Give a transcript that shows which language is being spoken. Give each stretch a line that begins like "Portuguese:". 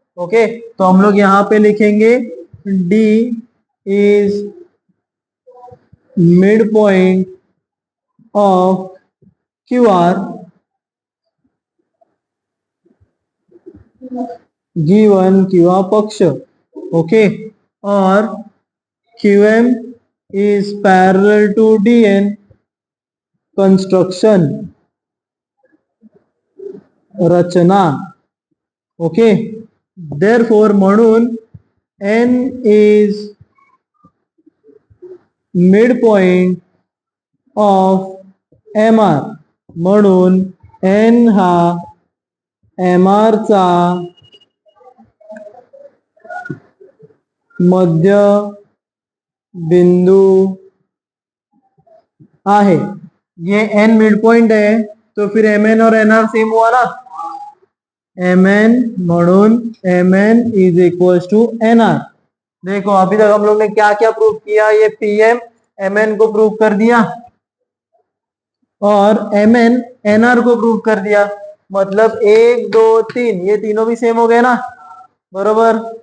Hindi: Okay, तो हम लोग यहां पे लिखेंगे
English: D is mid point of Q R
Hindi: given Q R पक्ष।
English: Okay, और Q M is parallel to D N construction, रचना।
Marathi: Okay, therefore म्हणून
English: N is mid point of M R,
Marathi: म्हणून N हा M R चा मध्य बिंदू आहे।
Hindi: ये N mid point है तो फिर
English: M N और N R
Hindi: सेम हुआ ना, एम एन म्हणून M N is equal to N R. देखो अभी तक हम लोग ने क्या क्या प्रूव किया, ये पी एम एम एन को प्रूव कर दिया और एम एन एन आर को प्रूव कर दिया, मतलब 1 2 3 ये तीनों भी सेम हो गए ना, बरोबर।